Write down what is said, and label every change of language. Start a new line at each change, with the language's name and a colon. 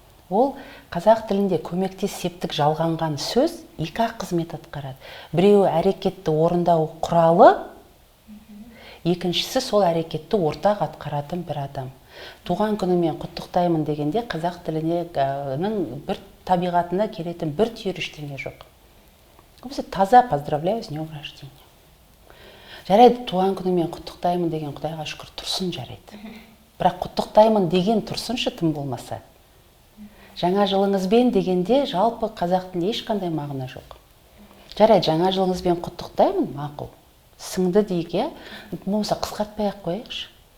Kazakh: Ол қазақ тілінде көмектес септік жалғанған сөз екі-ақ қызмет атқарады. Біреуі әрекетті орындау құралы, екіншісі сол әрекетті ортақ атқаратын бір адам. Туған күнімен құттықтаймын дегенде қазақ тілінің бір табиғатына келетін бір түйір ештеңе жоқ.
Russian: Таза поздравляю с днем рождения.
Kazakh: Жарайды, туған күнімен құттықтаймын деген Құдайға шүкір тұрсын жарайды. Бірақ құттықтаймын деген тұрсыншы тым болмаса. Жаңа жылыңызбен дегенде жалпы қазақ тілінде ешқандай мағына жоқ. Жарайды, жаңа жылыңызбен құттықтаймын, мақұл. Сіңді дейік, болмаса қысқартпай-ақ қояйықшы.